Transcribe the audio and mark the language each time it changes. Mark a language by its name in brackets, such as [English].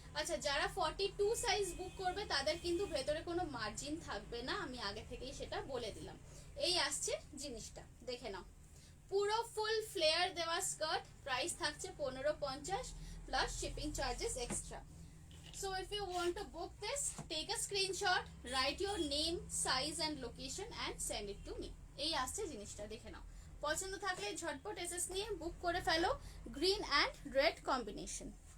[Bangla] আচ্ছা, যারা 42 সাইজ বুক করবে তাদের কিন্তু ভেতরে কোনো মার্জিন থাকবে না, আমি আগে থেকেই সেটা বলে দিলাম। এই আসছে জিনিসটা, দেখে নাও, পুরো ফুল ফ্লেয়ার দেওয়া স্কার্ট, প্রাইস থাকছে 1550 plus shipping charges extra. [English] So if you want to book this, take a screenshot, write your name, size and location and send it to me. [Bangla] এই আসছে জিনিসটা, দেখে নাও। পছন্দ থাকলে ঝটপট এসএস নিয়ে বুক করে ফেলো, গ্রিন অ্যান্ড রেড কম্বিনেশন।